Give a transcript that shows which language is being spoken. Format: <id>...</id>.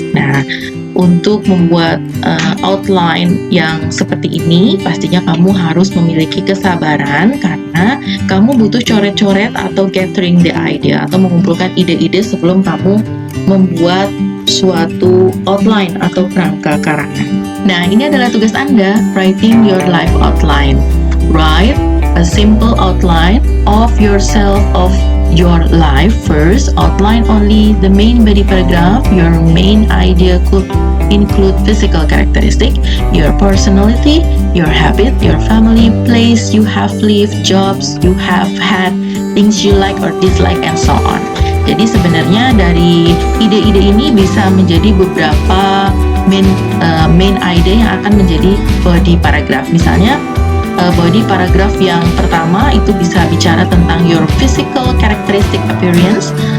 <id>Nah, untuk membuat outline yang seperti ini, pastinya kamu harus memiliki kesabaran karena kamu butuh coret-coret atau</id> <en>gathering the idea</en> <id>atau mengumpulkan ide-ide sebelum kamu membuat suatu outline atau kerangka karangan. Nah, ini adalah tugas Anda,</id> <en>writing your life outline. Write a simple outline of yourself, of your life. First, outline only the main body paragraph. Your main idea could include physical characteristic, your personality, your habit, your family, place you have lived, jobs you have had, things you like or dislike, and so on.</en> <id>Jadi sebenarnya dari ide-ide ini bisa menjadi beberapa main idea yang akan menjadi body paragraph. Misalnya body paragraph yang pertama itu bisa bicara tentang</id> <en>your physical characteristic appearance.</en>